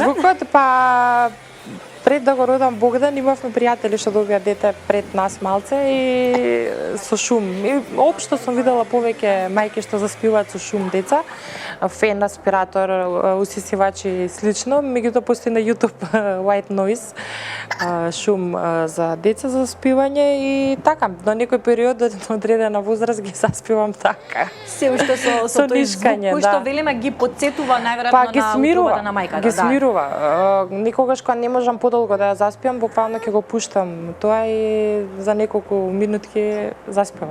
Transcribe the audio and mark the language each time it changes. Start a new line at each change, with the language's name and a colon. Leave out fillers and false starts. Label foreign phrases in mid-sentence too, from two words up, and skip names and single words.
Macedonian: Со звукот, па пред да го родам Богдан, имавме пријатели што добија дете пред нас малце и со шум. И општо сум видела повеќе мајки што заспиваат со шум деца, фен, аспиратор, усисивач и слично. Меѓутоа постои на YouTube
English: white noise,
Macedonian: шум за деца за заспивање и така. На некој период од одредена возраст ги заспивам така. Се уште со тој звук кој што велиме ги потсетува најверојатно на утробата на мајката. Ги смирува. Никогаш кога не можам подолго да ја заспиам, буквално ќе го пуштам тоа и за неколку минутки заспива.